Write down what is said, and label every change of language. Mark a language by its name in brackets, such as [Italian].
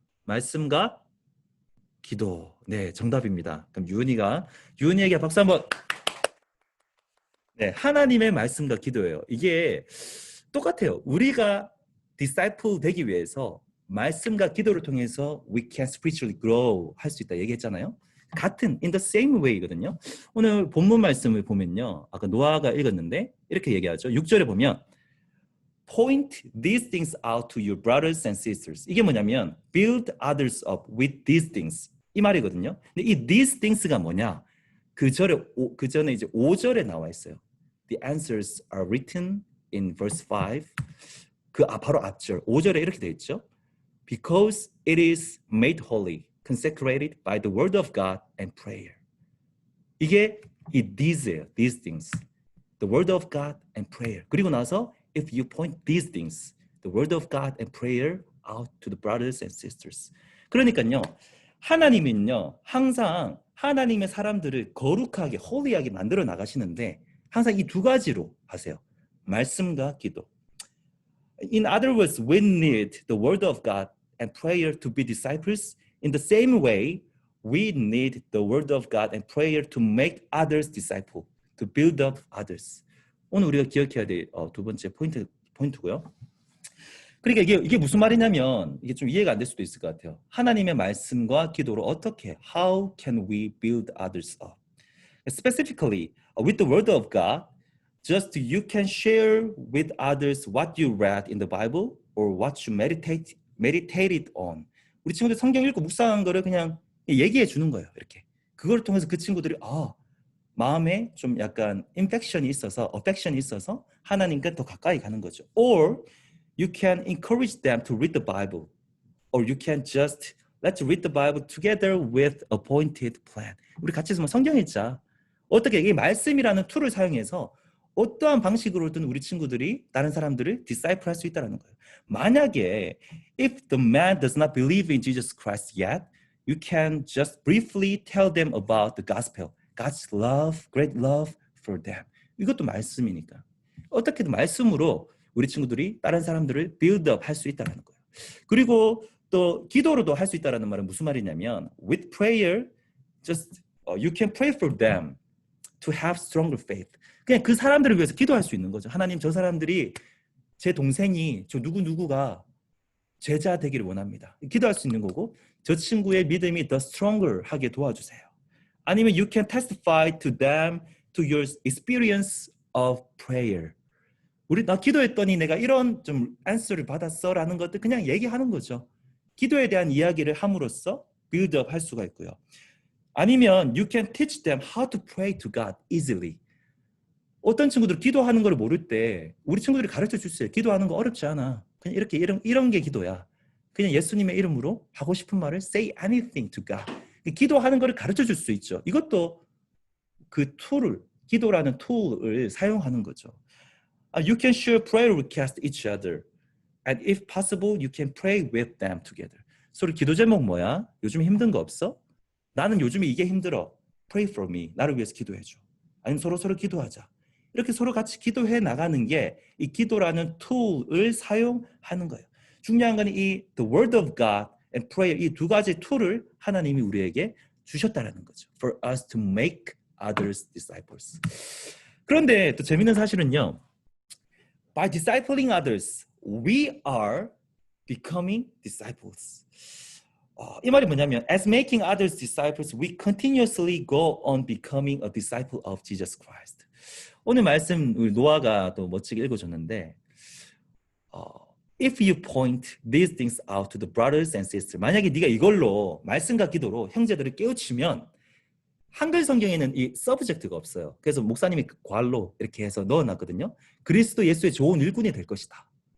[Korean] 말씀과 기도. 네, 정답입니다. 그럼 유은이에게 박수 한번. 네, 하나님의 말씀과 기도예요. 이게 똑같아요. 우리가 disciple 되기 위해서 말씀과 기도를 통해서 [English] we can spiritually grow [Korean] 할 수 있다 얘기했잖아요. [English] 같은 in the same way거든요. [Korean] 오늘 본문 말씀을 보면요. 아까 노아가 읽었는데 이렇게 얘기하죠. 6절에 보면 [English] point these things out to your brothers and sisters. [Korean] 이게 뭐냐면 [English] build others up with these things. [Korean] 이 말이거든요. 근데 이 these things가 뭐냐? 그 전에 이제 5절에 나와 있어요. [English] The answers are written in verse 5. [Korean] 바로 앞절 5절에 이렇게 돼 있죠. [English] Because it is made holy, consecrated by the word of God and prayer. [Korean] 이게 이 these예요. [English] These things. The word of God and prayer. [Korean] 그리고 나서 [English] if you point these things, the word of God and prayer out to the brothers and sisters. [Korean] 그러니까요. 하나님은요. 항상 하나님의 사람들을 거룩하게, holy하게 만들어 나가시는데 항상 이 두 가지로 하세요. 말씀과 기도. [English] In other words, we need the word of God and prayer to be disciples. In the same way, we need the word of God and prayer to make others disciple, to build up others. [Korean] 오늘 우리가 기억해야 될 두 번째 포인트고요. 그러니까 이게 무슨 말이냐면 이게 좀 이해가 안 될 수도 있을 것 같아요. 하나님의 말씀과 기도로 어떻게, [English] how can we build others up? Specifically, with the word of God, just you can share with others what you read in the Bible or what you meditated on. [Korean] 우리 친구들 성경 읽고 묵상한 거를 그냥 얘기해 주는 거예요. 이렇게. 그걸 통해서 그 친구들이 마음에 좀 약간 affection이 있어서 하나님께 더 가까이 가는 거죠. [English] Or you can encourage them to read the Bible. Or you can just let's read the Bible together with appointed plan. [Korean] 우리 같이 있으면 성경 읽자. 어떻게 이 말씀이라는 툴을 사용해서 어떠한 방식으로든 우리 친구들이 다른 사람들을 disciple 할 수 있다는 거예요. [English] 만약에 if the man does not believe in Jesus Christ yet, you can just briefly tell them about the gospel. God's love, great love for them. [Korean] 이것도 말씀이니까. 어떻게든 말씀으로 우리 친구들이 다른 사람들을 build up 할 수 있다는 거예요. 그리고 또 기도로도 할 수 있다는 말은 무슨 말이냐면 [English] with prayer, just you can pray for them to have stronger faith. [Korean] 그냥 그 사람들을 위해서 기도할 수 있는 거죠. 하나님, 저 사람들이 제 동생이 저 누구누구가 제자 되기를 원합니다. 기도할 수 있는 거고 저 친구의 믿음이 더 stronger 하게 도와주세요. [English] 아니면 you can testify to them to your experience of prayer. [Korean] 나 기도했더니 내가 이런 좀 answer를 받았어라는 것들 그냥 얘기하는 거죠. 기도에 대한 이야기를 함으로써 build up 할 수가 있고요. [English] 아니면 you can teach them how to pray to God easily. [Korean] 어떤 친구들 기도하는 걸 모를 때 우리 친구들이 가르쳐 주세요. 기도하는 거 어렵지 않아. 그냥 이렇게 이런 게 기도야. 그냥 예수님의 이름으로 하고 싶은 말을 [English] say anything to God. [Korean] 기도하는 거를 가르쳐 줄 수 있죠. 이것도 그 툴을, 기도라는 툴을 사용하는 거죠. [English] You can share prayer requests each other. And if possible, you can pray with them together. [Korean] 서로 기도 제목 뭐야? 요즘 힘든 거 없어? 나는 요즘에 이게 힘들어. [English] Pray for me. [Korean] 나를 위해서 기도해줘. 아니면 서로 기도하자. 이렇게 서로 같이 기도해 나가는 게 이 기도라는 툴을 사용하는 거예요. 중요한 건 이 [English] the word of God and prayer [Korean] 이 두 가지 툴을 하나님이 우리에게 주셨다는 거죠. [English] For us to make others disciples. [Korean] 그런데 또 재밌는 사실은요. [English] By discipling others, we are becoming disciples. [Korean] 이 말이 뭐냐면 [English] as making others disciples, we continuously go on becoming a disciple of Jesus Christ. [Korean] 오늘 말씀 우리 노아가 또 멋지게 읽어줬는데 [English] If you point these things out to the brothers and sisters, [Korean] 만약에 네가 이걸로 말씀과 기도로 형제들을 깨우치면 한글 성경에는 이 subject가 없어요. 그래서 목사님이 괄로 이렇게 해서 넣어놨거든요. 그리스도 예수의 좋은 일꾼이 될 것이다.